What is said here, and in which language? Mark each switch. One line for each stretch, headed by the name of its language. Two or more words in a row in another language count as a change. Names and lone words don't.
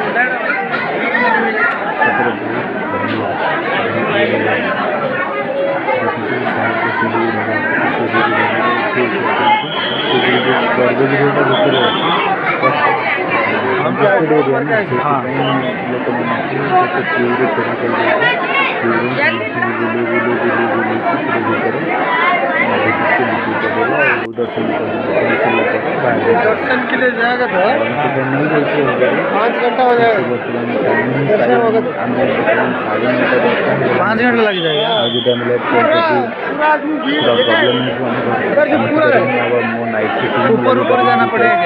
Odia: ସତରେ ଗର୍ଭଗୃହଟା ଭିତରେ ଅଛି
English: contested area
Odia: ନା ସେଥିପାଇଁ ଲୋକମାନଙ୍କୁ ଗୋଟେ କ୍ୟୁରେ ଛଡ଼ା କରିଦେଇଛି। କ୍ୟୁରେ ବୁଲି ଭିତରେ दर्शन
Hindi: के लिए जाएगा था 5 घंटा हो जाएगा। 5 घंटा लग जाएगा। ऊपर जाना पड़ेगा।